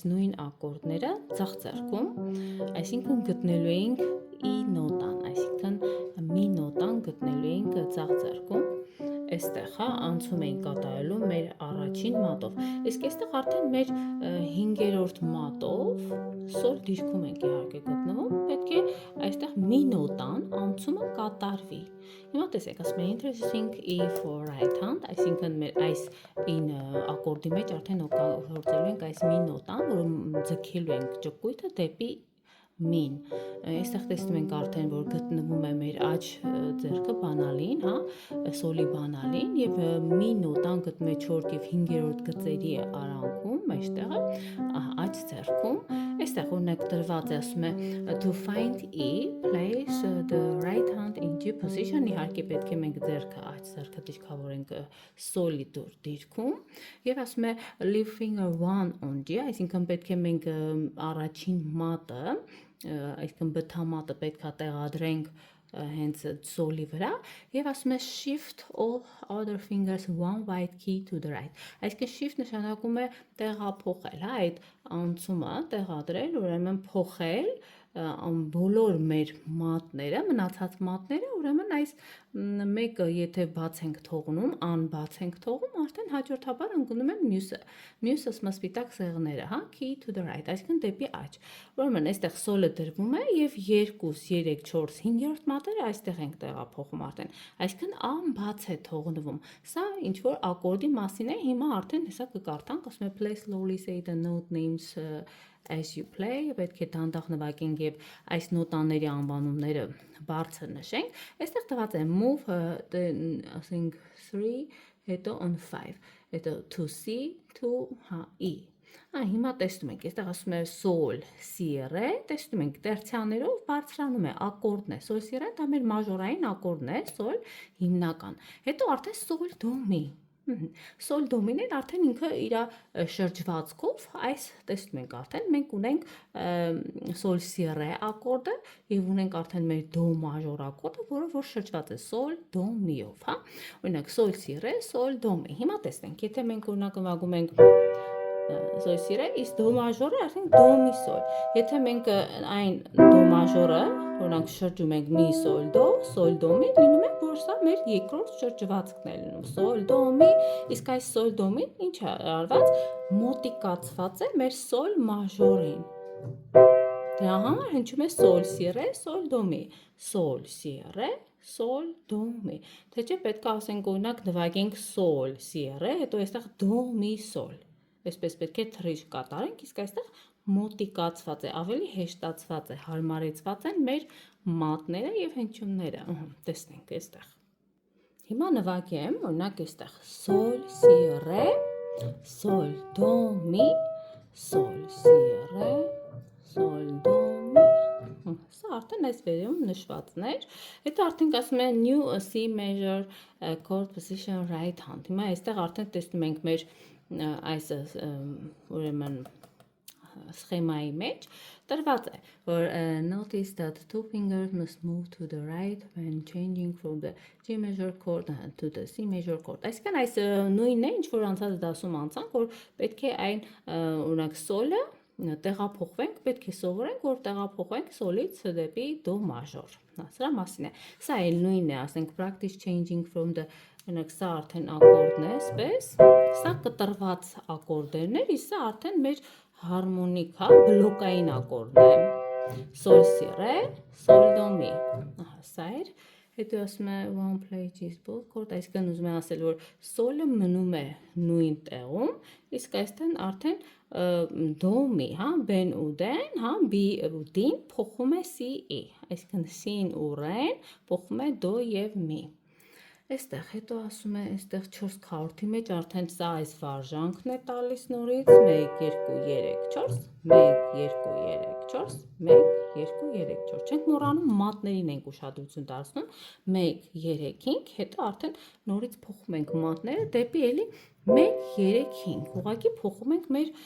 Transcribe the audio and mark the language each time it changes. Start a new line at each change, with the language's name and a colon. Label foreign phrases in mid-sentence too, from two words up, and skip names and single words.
Armenian: նույն ակորդները ձախ ձեռքում, այսինքն գտնելու ենք ի նոտան, այսինքն մի նոտան գտնելու ենք ձախ ձեռքում, այստեղ անցում ենք կատարելու մեր առաջին մատով, իսկ այստեղ արդեն մեր 5-րդ մատով սոլ դիրքում ենք իհարկե գտնվում, պետք է այստեղ մի նոտան անցումը կատարվի։ Հիմա տեսեք, ասում է
English: interesting E for right hand,
Armenian: այսինքն մեր այս ակորդի մեջ արդեն օգտագործելու ենք այս մի նոտան, որը ձգելու ենք ճկույթը դեպի մին։ Այստեղ տեսնում ենք արդեն, որ գտնվում է մեր աջ ձեռքը բանալին, սոլի բանալին և մի նոտան գտնում է 4 և 5-րդ գծերի արանքում, այստեղը աջ ձեռքում, այստեղ օրինակ տրված է, ասում է
English: to find E, place the right hand in G position,
Armenian: իհարկե պետք է մենք ձեռքը աջ ձեռքը դիրքավորենք սոլի դիրքում և ասում է
English: leave finger 1 on G,
Armenian: այսինքն պետք է մենք առաջին մատը, այսինքն բթամատը պետք է տեղադրենք հենց սոլի վրա և ասում է
English: shift all other fingers one white key to the right,
Armenian: այսինքն shift նշանակում է տեղափոխել, այդ անցումը տեղադրել, ուրեմն փոխել բոլոր մեր մատները, մնացած մատները, ուրեմն այս մեկը եթե բաց ենք թողնում, անբաց ենք թողում, արդեն հաջորդաբար ընկնում են մյուսը սպիտակ սեղները,
English: key to the right,
Armenian: այսինքն դեպի աջ, ուրեմն այստեղ սոլը դրվում է և 2, 3, 4, 5-րդ մատերը այստեղ ենք տեղափոխում արդեն, այսինքն անբաց է թողնվում, սա ինչ-որ ակորդի մասին է, հիմա արդեն հեսա կկարդանք, ասում է
English: play slowly say the note names as you play,
Armenian: պետք է դանդաղ նվագենք և այս նոտաների անվանումները բարձր նշենք, այստեղ տված է move, ասենք 3, հետո on 5, հետո
English: to C, to E,
Armenian: հիմա տեսնում ենք, այստեղ ասում է sol, si, re, տեսնում ենք տերցիաներով բարձրանում է, ակորդն է, sol, si, re, դա մեր մաժորային ակորդն է, sol, հիմնական, հետո արդեն sol, do, mi, Sol դոմին արդեն ինքը իր շրջվածքով, այս տեսնում ենք արդեն, մենք ունենք sol si re ակորդը և ունենք արդեն մեր do մաժոր ակորդը, որը որ շրջված է sol do mi-ով, օրինակ sol si re, sol do mi, հիմա տեսնենք, եթե մենք օրինակ նվագում ենք sol si re, իսկ do մաժորը արդեն do mi sol, եթե մենք այն do մաժորը, օրինակ շրջում ենք mi sol do mi, լինում է, որ սա մեր երկրորդ շրջվածքն է լինում, sol do mi, իսկ այս sol do mi ինչ է արված, մոտիկացված է մեր sol մաժորին, դրա համար հնչում է sol si re, sol do mi, sol si re, sol do mi, թե չէ պետք է ասենք օրինակ նվագենք sol si re, հետո այստեղ do mi sol, այսպես պետք է թրիչ կատարենք, իսկ այստեղ մոտիկացված է, ավելի հեշտացված է, հարմարեցված են մեր մատները և հնչյունները, տեսնենք այստեղ, հիմա նվագեմ, օրինակ այստեղ sol si re, sol do mi, sol si re, sol do mi, սա արդեն այս վերևում նշվածներ, հետո արդեն ասում է
English: new C major chord position right hand,
Armenian: հիմա այստեղ արդեն տեսնում ենք մեր այս ուրեմն սխեմայի մեջ տրված է, որ
English: notice that two fingers must move to the right when changing from the G major chord to the C major chord,
Armenian: այսինքն այս նույնն է, ինչ որ անցած դասում անցանք, որ պետք է այն օրինակ սոլը տեղափոխվենք, պետք է սովորենք, որ տեղափոխվենք սոլից դեպի do մաժոր, սրա մասին է, սա էլ նույնն է, ասենք
English: practice changing from the,
Armenian: օրինակ սա արդեն ակորդն է, սպես, սա կտրված ակորդերն էր, իսկ սա արդեն մեր հարմոնիկ, բլոկային ակորդն է, sol si re, sol do mi, սա էր, հետո ասում է
English: one play G's both chord,
Armenian: այսինքն ուզում է ասել, որ սոլը մնում է նույն տեղում, իսկ այստեղ արդեն do mi, բեն ու դեն, b ու d-ին փոխում է c, e, այսինքն c-ին ու re-ն փոխում է do և mi, այստեղ հետո ասում է, այստեղ 4 քառորդի մեջ արդեն սա այս վարժանքն է տալիս նորից, 1, 2, 3, 4, 1, 2, 3, 4, 1, 2, 3, 4, չենք մոռանում մատներին ենք ուշադրություն դարձնում, 1, 3, 5, հետո արդեն նորից փոխում ենք մատները դեպի էլի 1, 3, 5, ուղղակի փոխում ենք մեր